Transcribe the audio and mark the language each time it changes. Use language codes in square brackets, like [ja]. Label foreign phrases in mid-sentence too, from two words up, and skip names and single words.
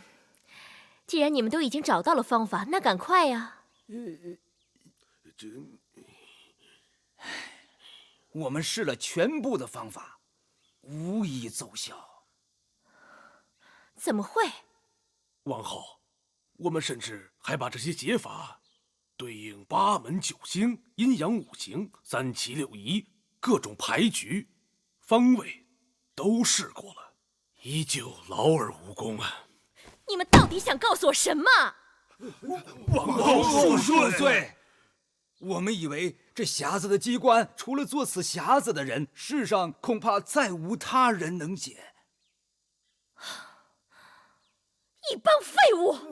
[zh] 既然你們都已經找到了方法，那趕快呀！我們試了全部的方法，无一奏效。怎麼會？王后，我們甚至還把這些解法對應八門九星、陰陽五行、三七六儀、各種牌局、方位都試過了，依舊勞而無功啊！你們到底想告訴我什麼？王后恕罪！我們以為這匣子的機關，除了做此匣子的人，世上恐怕再無他人能解。一幫廢物！